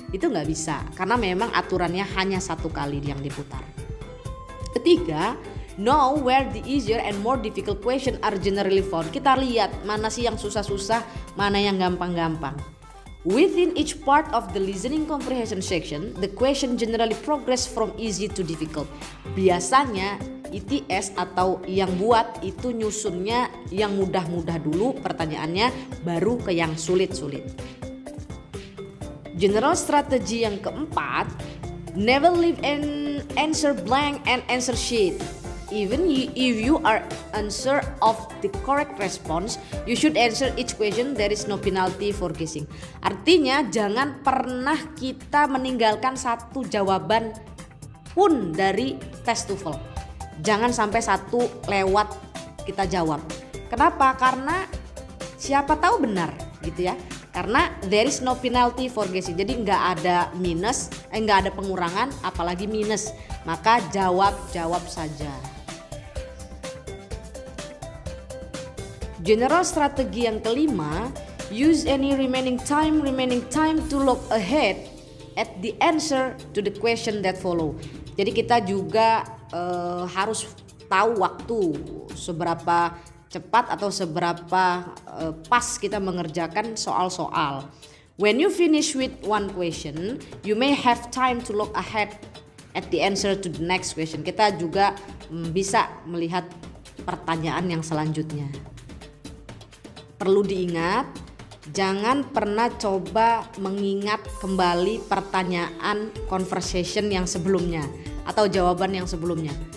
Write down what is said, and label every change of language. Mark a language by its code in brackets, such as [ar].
[id] Itu nggak bisa, karena memang aturannya hanya satu kali yang diputar. Ketiga, [en] know where the easier and more difficult question are generally found. [id] Kita lihat mana sih yang susah-susah, mana yang gampang-gampang. [en] Within each part of the listening comprehension section, the question generally progress from easy to difficult. [id] Biasanya ITS atau yang buat itu nyusunnya yang mudah-mudah dulu pertanyaannya, baru ke yang sulit-sulit. [en] General strategy [id] yang keempat, [en] never leave an answer blank and answer sheet. Even if you are unsure of the correct response, you should answer each question. There is no penalty for guessing. [id] Artinya jangan pernah kita meninggalkan satu jawaban pun dari tes TOEFL. Jangan sampai satu lewat kita jawab. Kenapa? Karena siapa tahu benar gitu ya. Karena [en] there is no penalty for guessing. [id] Jadi nggak ada nggak ada pengurangan, apalagi minus. Maka jawab saja. [en] General strategi [id] yang kelima, [en] use any remaining time to look ahead at the answer to the question that follow. [id] Jadi kita juga harus tahu waktu seberapa cepat atau seberapa pas kita mengerjakan soal-soal. [en] When you finish with one question, you may have time to look ahead at the answer to the next question. [id] Kita juga bisa melihat pertanyaan yang selanjutnya. Perlu diingat, jangan pernah coba mengingat kembali pertanyaan conversation yang sebelumnya atau jawaban yang sebelumnya.